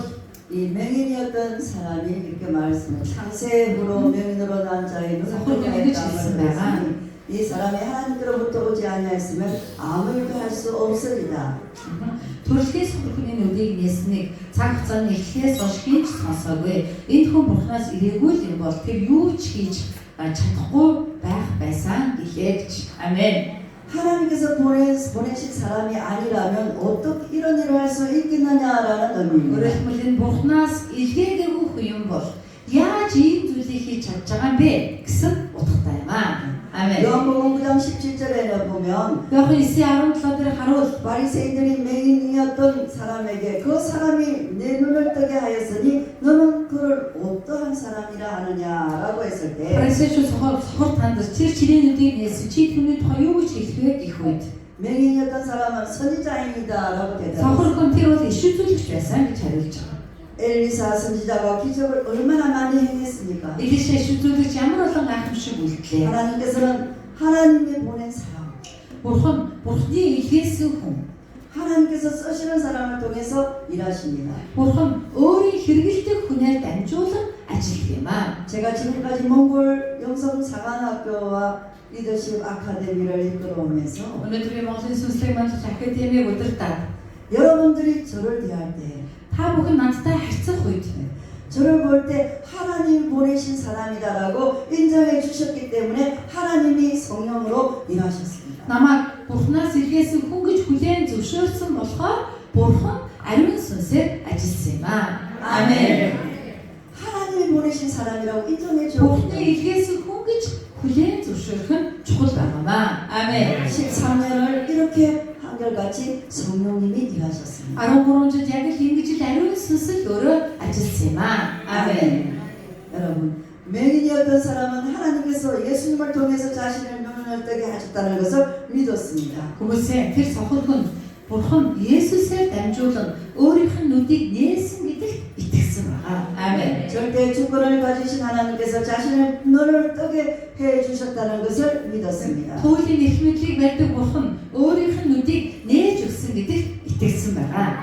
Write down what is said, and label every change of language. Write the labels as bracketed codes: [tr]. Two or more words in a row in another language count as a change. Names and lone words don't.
[ko] 이 맹인이었던 사람이 이렇게 말씀을 창세 후로 맹인으로 난 자의 눈을 했다는 이 사람이 하나님께로부터 오지 아니하였으면 아무 일도 할 수 없으리다. [mn] Төрөлхөөс хүний нүдийг нээснийг цаг хугацааны эхлээс хойш хийж сонсоогүй. Энэ хүн Бурханаас ирээгүй юм бол тэр юу ч хийж чадахгүй байх байсан гэлээч. Амен. [ko] 하나님께서 보내신 사람이 아니라면 어떻게 이런 일을 할 수 있겠느냐라는 의미입니다. [mn] Өөрөөр хэлбэл Бурханаас илгээгээгүй хүн юм бол яаж ийм зүйлийг хийж чадж байгаа юм бэ гэсэн утгатай юм аа. [ko] 아멘. 요한복음 9장 17절에는 보면 [mn] Иохан 9:17 дээр харуул [ko] 바리새인들이 맹인이었던 사람에게 그 사람이 내 눈을 뜨게 하였으니 너는 그를 어떠한 사람이라 하느냐라고 했을 때 [mn] Фарисеучуд сохор таньдаж тэр чирийн нүдийг нээсэн чи түүний тухай юу гэж хэлэх вэ гэх үед [ko] 맹인이었던 사람은 선지자입니다라고 대답했습니다. [mn] сохор хүн тэр бол иш үзүүлэгч байсан гэж хариулж байгаа. [ko] 엘리사 선지자가 기적을 얼마나 많이 행했습니까? [mn] Илиш иш үзүүлэгч ямар олон гайхамшиг үйлдэлээ. [ko] 하나님께서는 하나님이 보낸 사람, [mn] Бурхны илгээсэн хүн. [ko] 하나님께서 쓰시는 사람을 통해서 일하십니다. [mn] Бурхан өөрийн хэрэгэлдэг хүнээр дамжуулан ажиллах юм аа. [ko] 제가 지금까지 몽골 영성사관학교와 리더십 아카데미를 이끌어오면서 [mn] Өнөөдрийн Монголын сүнслэг манлал академиг удирдах [ko] 여러분들이 저를 대할 때 [mn] та бүхэн надтай харьцах үед [ko] 저를 볼 때 하나님이 보내신 사람이다라고 인정해 주셨기 때문에 하나님이 성령으로 일하셨습니다. [mn] намайг Бурханаас илгээсэн хүн гэж хүлээн зөвшөөрсөн болохоор Бурхан ариун сүнсээр ажилласан юм аа. [ko] 아멘. 하나님이 보내신 사람이라고 인정해 [mn] Бурханы [ko] 주었기 [mn] илгээсэн хүн гэж хүлээн зөвшөөрөх нь чухал байна. [ko] 아멘. 13년을 이렇게 한결같이 성령님이 일하셨습니다. [mn] 13 жил яг л ингэж л ариун сүнс л өөрөө ажилласан юм аа. [ko] 아멘. 여러분, 맹인이었던 사람은 하나님께서 예수님을 통해서 자신의 눈을 뜨게 하셨다는 것을 믿었습니다. [mn] Хүмүүсээ тэр сохор хүн Бурхан Есүсээр дамжуулан өөрийнх нь нүдийг нээсэн гэдэгт итгэсэн байна. [ko] 아멘. 절대 주권을 가지신 하나님께서 자신의 눈을 뜨게 해 주셨다는 것을 믿었습니다. [mn] Туйлын эрх мэдлийг барьдаг Бурхан өөрийнх нь нүдийг нээж өгсөн гэдэгт итгэсэн байна.